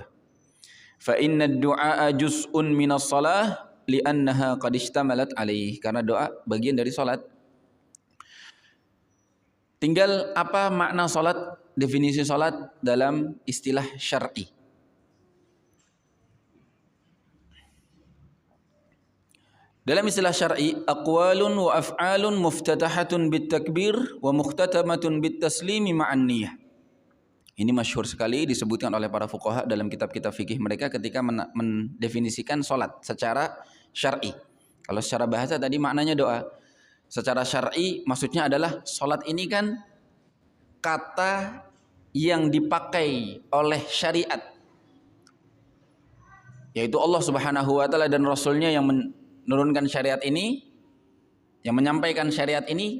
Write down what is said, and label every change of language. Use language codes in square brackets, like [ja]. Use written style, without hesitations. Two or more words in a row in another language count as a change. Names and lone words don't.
[ar] فإن الدعاء جزء من الصلاة لأنها قد اشتملت عليه. [id] Karena doa bagian dari salat. Tinggal apa makna salat, definisi salat dalam istilah syar'i. Dalam istilah syar'i, [ar] أقوال وأفعال مفتتحة بالتكبير ومختتمة بالتسليم مع النية. [id] Ini masyhur sekali disebutkan oleh para fuqaha dalam kitab-kitab fikih mereka ketika mendefinisikan salat secara syar'i. Kalau secara bahasa tadi maknanya doa. Secara syar'i maksudnya adalah salat ini kan kata yang dipakai oleh syariat, yaitu Allah [ar] سبحانه وتعالى [id] dan Rasulnya yang menurunkan syariat ini, yang menyampaikan syariat ini.